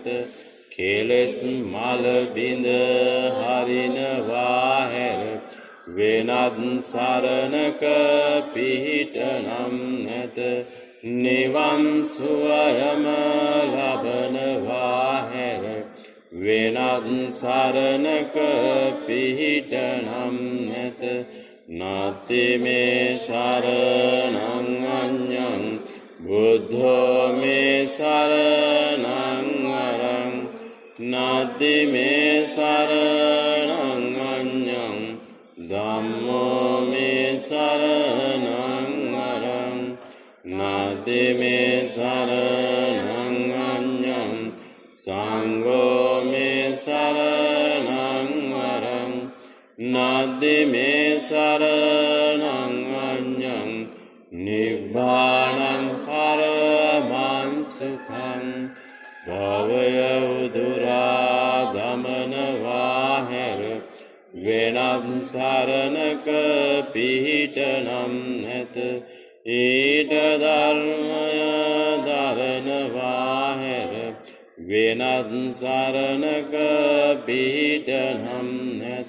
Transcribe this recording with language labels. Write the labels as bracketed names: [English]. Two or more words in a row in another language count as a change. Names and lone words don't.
[Sinhala] කෙලෙස් මල බිඳ හරිනවා හැර වෙනත් සරණක පිහිටනම් නැත. නිවන් සුවයම ලබනවා හැර වෙනත් සරණක පිහිටනම් නැත. [Pali] නාති මේ සරණං අඤ්ඤං බුද්ධෝ මේ සරණං වරං නාති මේ සරණං අඤ්ඤං ධම්මෝ මේ සරණං වරං නාති මේ සරණං අඤ්ඤං සංඝෝ මේ සරණං වරං නාති මේ සරණං අඤ්ඤං නිබ්බානං පරමං සුඛං [Sinhala] භවය උදුරා ගමන වාහැර වෙනත් සරණක පිහිටනම් නැත. ඊට ධර්මය ධරණ වාහැර වෙනත් සරණක පිහිටනම් නැත.